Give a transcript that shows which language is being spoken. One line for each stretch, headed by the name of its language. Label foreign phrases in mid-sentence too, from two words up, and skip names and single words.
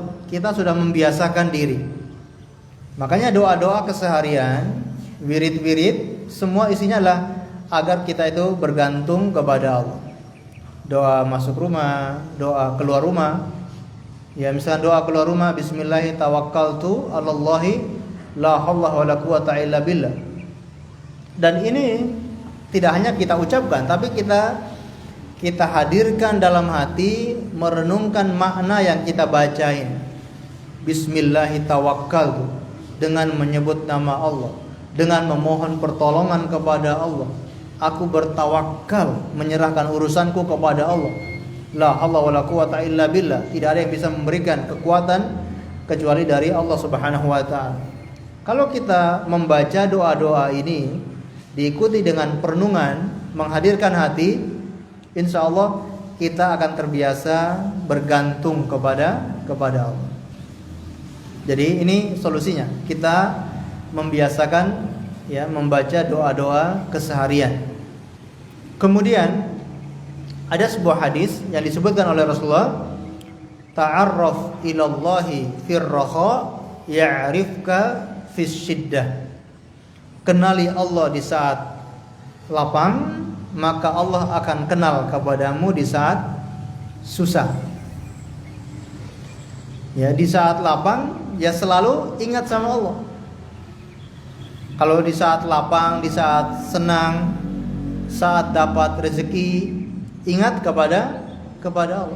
Indonesian: Kita sudah membiasakan diri. Makanya doa-doa keseharian, wirid-wirid, semua isinya adalah agar kita itu bergantung kepada Allah. Doa masuk rumah, doa keluar rumah. Ya, misalnya doa keluar rumah,
Arabic: بسم الله توكلت على الله لا حول ولا قوة إلا بالله.
Indonesian: Dan ini tidak hanya kita ucapkan, tapi kita hadirkan dalam hati, merenungkan makna yang kita bacain.
Arabic: بسم الله توكلت,
Indonesian: dengan menyebut nama Allah, dengan memohon pertolongan kepada Allah. Aku bertawakal, menyerahkan urusanku kepada Allah.
Arabic: لا حول ولا قوة إلا بالله.
Indonesian: Tidak ada yang bisa memberikan kekuatan kecuali dari Allah
Arabic: سبحانه وتعالى.
Indonesian: Kalau kita membaca doa-doa ini diikuti dengan perenungan, menghadirkan hati,
Arabic: إن شاء الله
Indonesian: kita akan terbiasa bergantung kepada Allah. Jadi ini solusinya. Kita membiasakan ya membaca doa-doa keseharian. Kemudian ada sebuah hadis yang disebutkan oleh Rasulullah,
Arabic: تعرف إلى الله في الرخاء يعرفك في الشدة.
Indonesian: Kenali Allah di saat lapang, maka Allah akan kenal kepadamu di saat susah. Ya, di saat lapang ya selalu ingat sama Allah. Kalau di saat lapang, di saat senang, saat dapat rezeki, ingat kepada Allah.